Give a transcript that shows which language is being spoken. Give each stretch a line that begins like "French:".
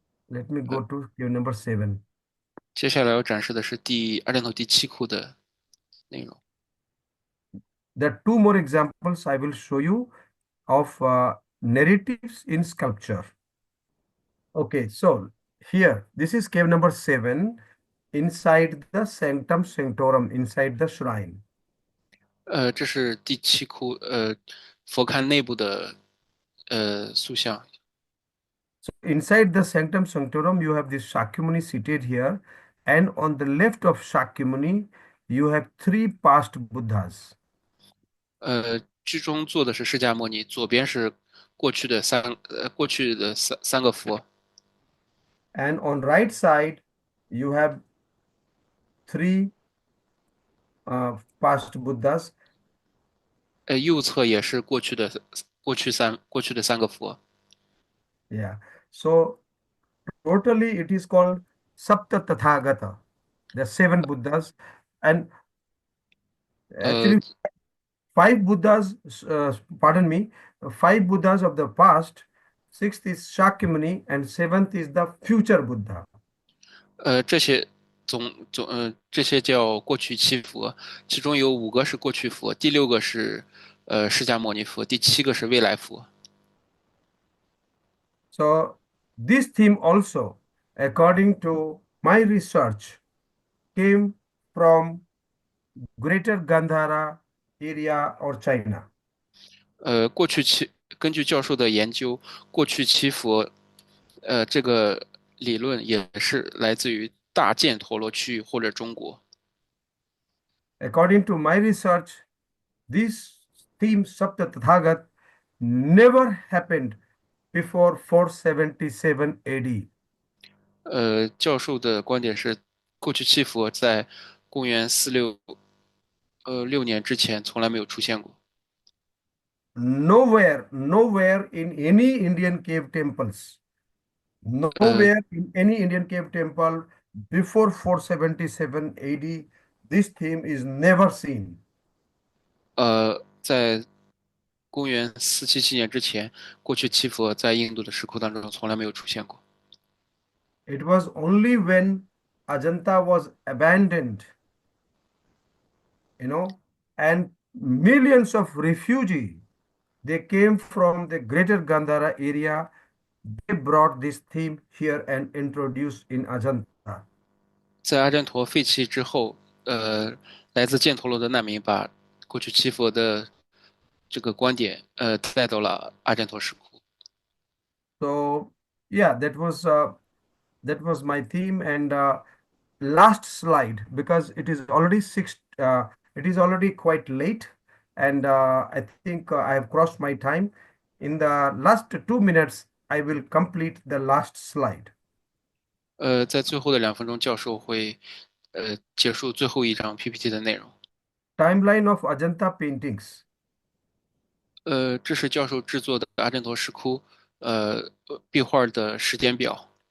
English: Let me go to cave number 7.
Chinese: 接下来要展示的是阿占陀第7窟的内容。
English: There are two more examples I will show you of narratives in sculpture. Okay, so here, this is cave number 7 inside the sanctum sanctorum, inside the shrine.
Chinese: 这是第7窟，佛龛内部的塑像。
English: So inside the sanctum sanctorum, you have this Shakyamuni seated here, and on the left of Shakyamuni, you have three past Buddhas.
Chinese: 居中坐的是释迦牟尼，左边是过去的三个佛。
English: And on right side, you have three past Buddhas.
Chinese: 右侧也是过去的三个佛。
English: Yeah. So totally it is called Sapta Tathagata. There are 7 Buddhas. And actually, 5 Buddhas, pardon me, 5 Buddhas of the past, 6th is Shakyamuni, and 7th is the future Buddha.
Chinese: 这些这些叫过去7佛，其中有5个是过去佛，第6个是释迦牟尼佛，第7个是未来佛。
English: So this theme also, according to my research, came from Greater Gandhara area or China.
Chinese: 过去根据教授的研究，过去七佛，这个理论也是来自于大犍陀罗区域或者中国。
English: According to my research, this theme Sapta Tathagat never happened before 477 AD.
Chinese: 教授的观点是，过去七佛在公元6年之前从来没有出现过。
English: Nowhere in any Indian cave temples, 呃 nowhere in any Indian cave temple before 477 AD, this theme is never seen.
Chinese: 在公元477年之前，过去七佛在印度的石窟当中从来没有出现过。
English: It was only when Ajanta was abandoned, you know, and millions of refugees they came from the greater Gandhara area. They brought this theme here and introduced in Ajanta.
Chinese: 在阿占陀废弃之后，来自犍陀罗的难民把过去七佛的这个观点，带到了阿占陀石窟。
English: So yeah, that was my theme. And last slide, because it is already it is already quite late, and I think I have crossed my time. In the last 2 minutes, I will complete the last slide.
Chinese: 在最后的2分钟，教授会结束最后一张 PPT 的内容。
English: Timeline of Ajanta paintings.
Chinese: 这是教授制作的阿占陀石窟壁画的时间表。